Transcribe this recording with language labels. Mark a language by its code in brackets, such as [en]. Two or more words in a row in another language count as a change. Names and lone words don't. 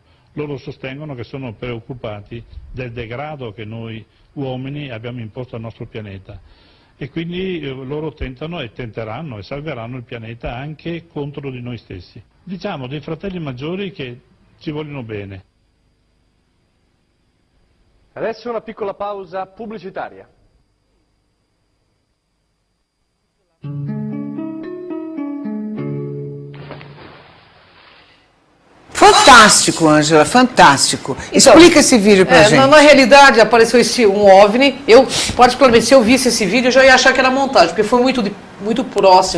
[it] Loro sostengono che sono preoccupati del degrado che noi uomini abbiamo imposto al nostro pianeta e quindi loro tentano e tenteranno e salveranno il pianeta anche contro di noi stessi. Diciamo dei fratelli maggiori che ci vogliono bene. Adesso una piccola pausa pubblicitaria. [pt] Fantástico, Ângela, fantástico. Então, explica esse vídeo pra gente. Na realidade, apareceu um OVNI. Eu, particularmente, se eu visse esse vídeo, eu já ia achar que era montagem, porque foi muito muito próximo.